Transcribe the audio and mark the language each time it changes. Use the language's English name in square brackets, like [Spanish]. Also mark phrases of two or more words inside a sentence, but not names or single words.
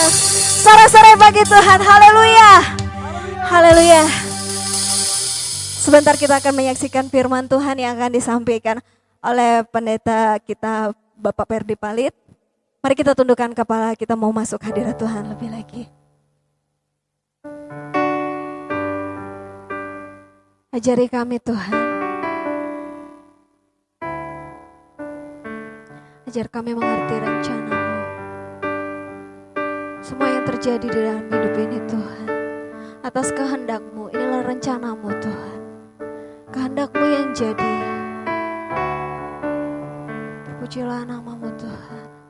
[Indonesian] Sore-sore bagi Tuhan. Haleluya. Haleluya. Sebentar kita akan menyaksikan firman Tuhan yang akan disampaikan oleh pendeta kita Bapak Perdi Palit. Mari kita tundukkan kepala, kita mau masuk hadirat Tuhan lebih lagi. Ajari kami Tuhan. Ajar kami mengerti rencana-Mu. Semua yang terjadi di dalam hidup ini Tuhan, atas kehendak-Mu, inilah rencana-Mu Tuhan. Kehendak-Mu yang jadi. Terpujilah nama-Mu Tuhan.